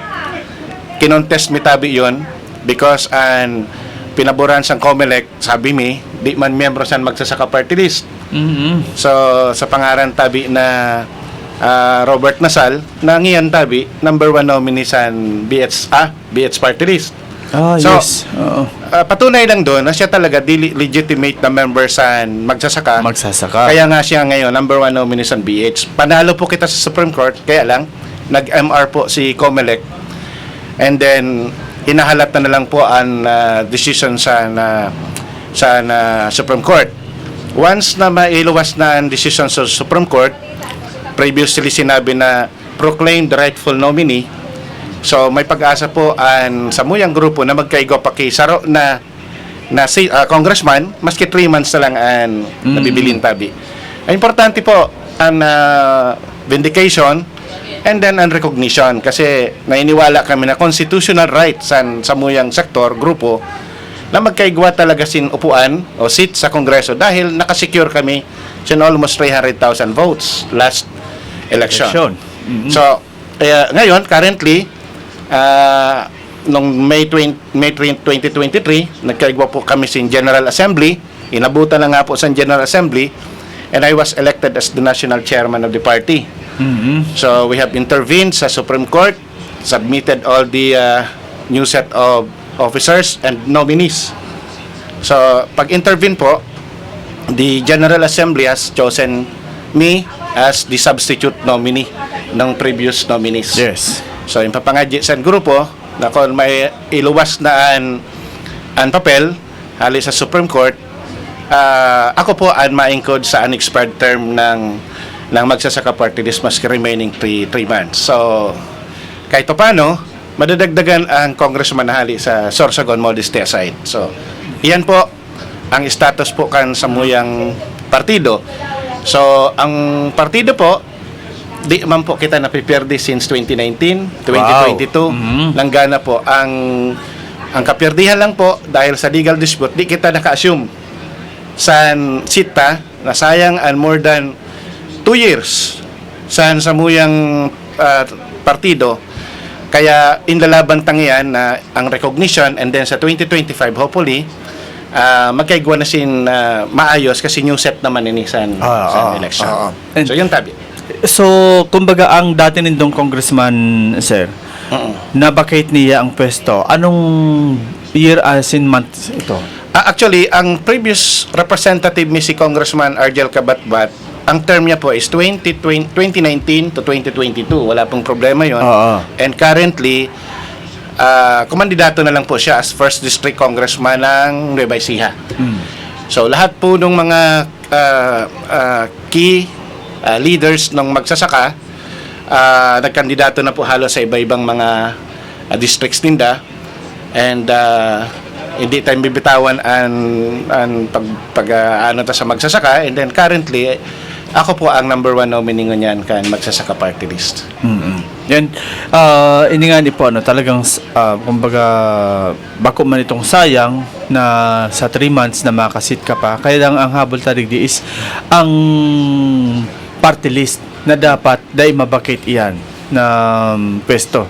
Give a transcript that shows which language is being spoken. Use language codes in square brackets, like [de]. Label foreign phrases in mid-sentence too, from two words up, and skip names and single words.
[bik] Kinontest mi tabi yon because an pinaboran sang COMELEC, sabi mi, di man miyembro san magsasaka party list. So, sa pangaran tabi na Robert Nasal, na ngayon tabi, number 1 nominee san BH party list. So, Yes. Oo. [tl] patunay lang doon na siya talaga legitimate na member sa magsasaka. Magsasaka. Kaya nga siya ngayon, number 1 nominee sa BH. Panalo po kita sa Supreme Court, kaya lang, nag-MR po si COMELEC. [en] And then, [bik] hinahalat na lang po ang decision sa Supreme Court. Once na mailuwas na ang decision sa Supreme Court, previously sinabi na [en] proclaimed rightful nominee. [bik] So may pag-asa po ang samuyang grupo na magkaigo pa kay Saro na congressman, maski 3 months na lang ang nabibilin tabi. Ang importante po ang vindication and then ang recognition, kasi nainiwala kami na [en] constitutional rights [bik] sa samuyang sektor, grupo, na magkaigwa talaga sin upuan o seat sa Kongreso dahil nakasecure kami sin [en] almost 300,000 votes last election. [bik] So, ngayon, currently, noong May 2023, nagkaigwa po kami sa General Assembly. Inabutan na nga po sa [en] General Assembly, and I was elected as the national chairman of the party. So, we have intervened sa Supreme Court, submitted all the new set of officers and nominees. So, [bik] pag-intervene po, [en] the General Assembly has chosen me as the substitute nominee ng previous nominees. Yes. So, [bik] yung papangadya sa grupo, na kung may iluwas na ang papel, hali sa Supreme Court, ako po ang maingkod sa [en] unexpired term [bik] ng magsasaka party list maski remaining 3 months. [tl] So, kahit pa paano, madadagdagan ang congressman na hali sa Sorsogon [en] Modesty aside. [bik] So, iyan po ang status po kan samuyang partido. So, ang partido po, di man po kita napiperde since 2019, 2022. Langgana po ang kapirdihan lang po dahil sa legal dispute, di kita naka-assume sa sita na sayang and more than 2 years sa samuyang partido. Kaya inlalaban tangian na ang recognition, and then sa 2025 hopefully magkaigwa na sin maayos kasi [en] new set [bik] naman ini sa election. So yun tabi. So, kumbaga ang dati nindong congressman, sir, na-vacate niya ang pwesto. [tl] Anong year [en] as in [tl] month ito? Actually, ang [en] previous representative [tl] ni si Congressman Argel Cabatbat, ang term niya po is 2019 to 2022. Wala pong problema yon. And currently, kumandidato na lang po siya as [en] first district congressman [tl] ng Nueva Ecija. So, lahat po ng mga [en] key leaders [tl] ng magsasaka, nagkandidato na po halos sa iba-ibang mga districts ninda, and hindi tayo bibitawan ang ano ta sa magsasaka, and then currently ako po ang number 1 nominee niyan kan magsasaka party list. [bik] Yan, ini nga ni po, talagang, kumbaga, bako man itong sayang na sa 3 months na makasit ka pa. Kaya lang ang habol tarig di is ang party list na dapat dahil mabakit iyan na pwesto